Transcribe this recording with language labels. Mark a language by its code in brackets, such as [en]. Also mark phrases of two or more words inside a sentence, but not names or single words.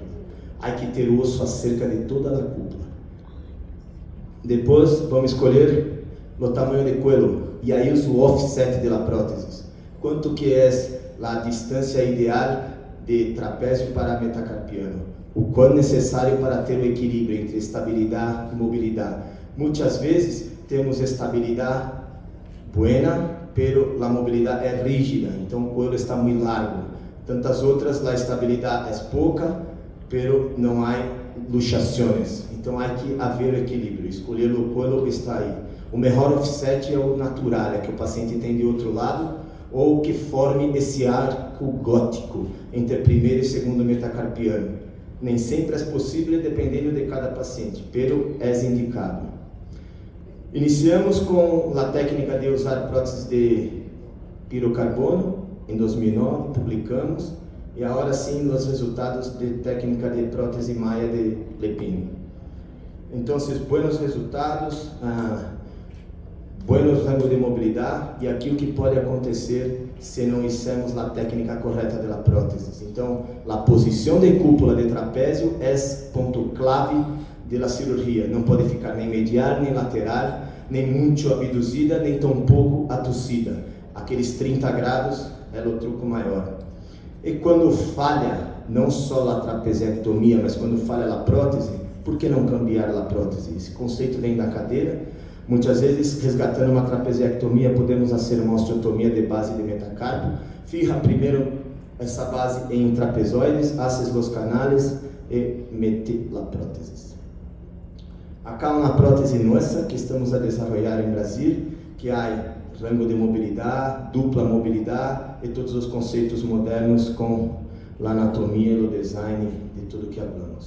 [pt] Há que ter osso acerca de toda a cúpula. Depois vamos escolher o tamanho de cuello e aí o offset da prótese. Quanto que é a distância ideal de trapézio para metacarpiano? O quão necessário para ter o equilíbrio entre estabilidade e mobilidade. Muitas vezes temos estabilidade [es] buena, pero [pt] a mobilidade é rígida, então o cuello está muito largo. Tantas outras, a estabilidade é pouca, pero não há luxações. Então há que haver equilíbrio. Escolher o cuello está aí. O melhor offset é o natural, é que o paciente tem de outro lado, ou que forme esse arco gótico entre primeiro e segundo metacarpiano. Nem sempre é possível, dependendo de cada paciente, pero é indicado. Iniciamos com a técnica de usar próteses de pirocarbono, em 2009, publicamos, e agora sim os resultados de técnica de prótese Maia de Lepino. Então, [es] buenos resultados, buenos rangos [pt] de mobilidade, e aqui o que pode acontecer se não fizermos a técnica correta da prótese. Então, a posição de cúpula de trapézio é ponto clave da cirurgia. Não pode ficar nem medial, nem lateral, nem muito abduzida, nem tão pouco atucida. Aqueles 30 graus é o truco maior. E quando falha, não só a trapeziectomia, mas quando falha a prótese, por que não cambiar a prótese? Esse conceito vem da cadeira. Muitas vezes, resgatando uma trapeziectomia, podemos fazer uma osteotomia de base de metacarpo. Fija primeiro essa base em trapezoides, haces os canales e mete a prótese. Acá uma prótese nossa que estamos a desenvolver em Brasil, que há rango de mobilidade, dupla mobilidade e todos os conceitos modernos com a anatomia e o design de tudo que falamos.